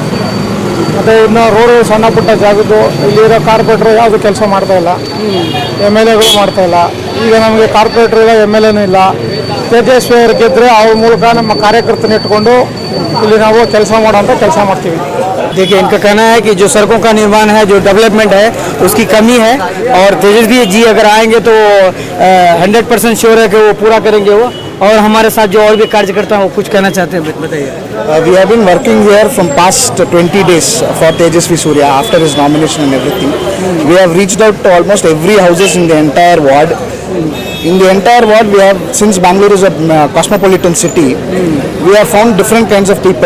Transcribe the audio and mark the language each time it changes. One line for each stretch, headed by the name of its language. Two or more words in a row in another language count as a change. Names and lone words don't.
Kannada: ಮತ್ತು ಇನ್ನು ರೋಡು ಸಣ್ಣ ಪುಟ್ಟ ಜಾಗದ್ದು ಇಲ್ಲಿರೋ ಕಾರ್ಪೊರೇಟ್ರು ಯಾವುದು ಕೆಲಸ ಮಾಡ್ತಾಯಿಲ್ಲ, MLAಗಳು ಮಾಡ್ತಾಯಿಲ್ಲ. ಈಗ ನಮಗೆ ಕಾರ್ಪೊರೇಟ್ರು ಇಲ್ಲ, MLAನೂ ಇಲ್ಲ. ತೇಜಸ್ವಿ ಅವ್ರು ಗೆದ್ದರೆ ಅವ್ರ ಮೂಲಕ ನಮ್ಮ ಕಾರ್ಯಕರ್ತನ ಇಟ್ಕೊಂಡು ಇಲ್ಲಿ ನಾವು ಕೆಲಸ ಮಾಡೋಂಥ ಕೆಲಸ ಮಾಡ್ತೀವಿ.
Hindi: देखिए, इनका कहना है कि जो सड़कों का निर्माण है, जो डेवलपमेंट है, उसकी कमी है और तेजस्वी जी अगर आएंगे तो 100% श्योर है कि वो पूरा करेंगे वो। और हमारे साथ जो और भी कार्यकर्ता हैं वो कुछ कहना चाहते हैं, बताइए।
English: We have been working here from past 20 days for Tejasvi Surya after his nomination and everything. We have reached out to almost every houses in the entire ward. In the entire ward, we have, since Bangalore is a cosmopolitan city, we have found different kinds of people.